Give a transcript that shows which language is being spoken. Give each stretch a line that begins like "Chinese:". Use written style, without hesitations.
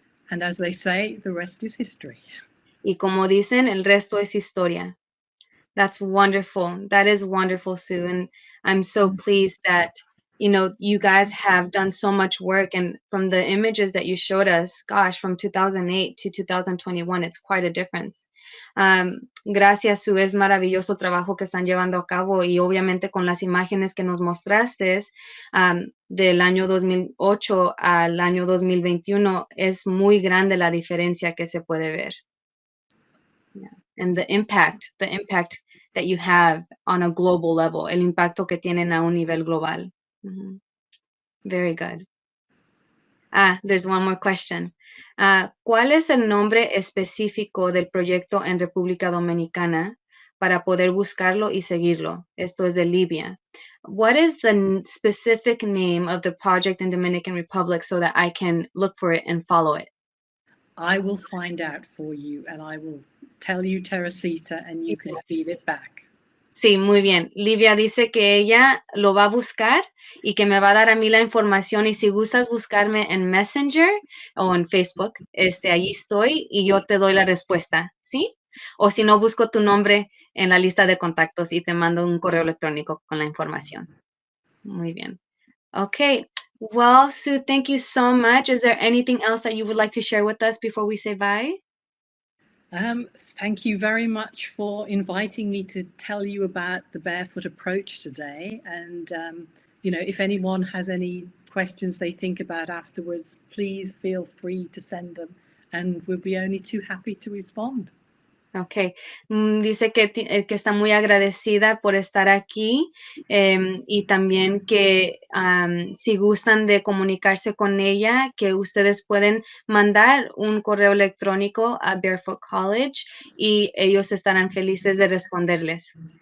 English: And as they say, the rest is history.
Spanish: Y como dicen, el resto es historia.
English: That's wonderful. That is wonderful, Sue. And I'm so pleased that, you guys have done so much work. And from the images that you showed us, gosh, from 2008 to 2021, it's quite a difference.
Spanish: Gracias, Sue. Es maravilloso trabajo que están llevando a cabo. Y obviamente con las imágenes que nos mostraste del año 2008 al año 2021, es muy grande la diferencia que se puede ver.
English: Yeah. And the impact that you have on a global level,
Spanish: el impacto que tienen a un nivel global.
English: Mm-hmm. Very good. There's one more question.
Spanish: ¿Cuál es el nombre específico del proyecto en República Dominicana para poder buscarlo y seguirlo? Esto es de Libia.
English: What is the specific name of the project in Dominican Republic so that I can look for it and follow it? I will find out for you and I will tell you, Teresita, and you can feed it back.
Spanish: Sí, muy bien. Livia dice que ella lo va a buscar y que me va a dar a mí la información, y si gustas buscarme en Messenger o en Facebook, allí estoy y yo te doy la respuesta, ¿sí? O si no, busco tu nombre en la lista de contactos y te mando un correo electrónico con la información. Muy bien. Okay.
English: Well, Sue, thank you so much. Is there anything else that you would like to share with us before we say bye? Thank you very much for inviting me to tell you about the Barefoot approach today. And, if anyone has any questions they think about afterwards, please feel free to send them and we'll be only too happy to respond. Okay.
Spanish: Dice que está muy agradecida por estar aquí y también que si gustan de comunicarse con ella, que ustedes pueden mandar un correo electrónico a Barefoot College y ellos estarán felices de responderles.